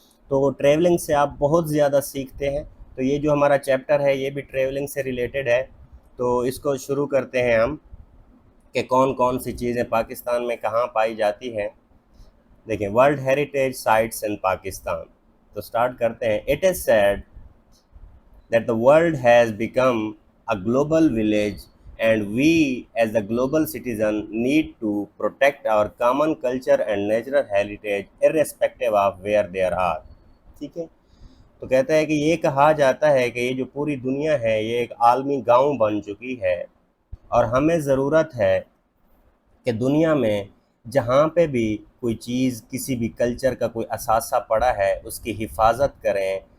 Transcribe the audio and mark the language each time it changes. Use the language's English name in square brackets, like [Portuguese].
[Urdu] تو ٹریولنگ سے آپ بہت زیادہ سیکھتے ہیں. تو یہ جو ہمارا چیپٹر ہے یہ بھی ٹریولنگ سے ریلیٹڈ ہے. تو اس کو شروع کرتے ہیں ہم کہ کون کون سی چیزیں پاکستان میں کہاں پائی جاتی ہیں. دیکھیں، [English] World heritage sites in Pakistan. [Urdu] تو سٹارٹ کرتے ہیں. [English] It is said that the world has become a global village and we as a global citizen need to protect our common culture and natural heritage irrespective of where they are. [Urdu] ٹھیک ہے، تو کہتا ہے کہ یہ کہا جاتا ہے کہ یہ جو پوری دنیا ہے یہ ایک عالمی گاؤں بن چکی ہے، اور ہمیں ضرورت ہے کہ دنیا میں جہاں پہ بھی کوئی چیز، کسی بھی کلچر کا کوئی اثاثہ پڑا ہے اس کی حفاظت کریں.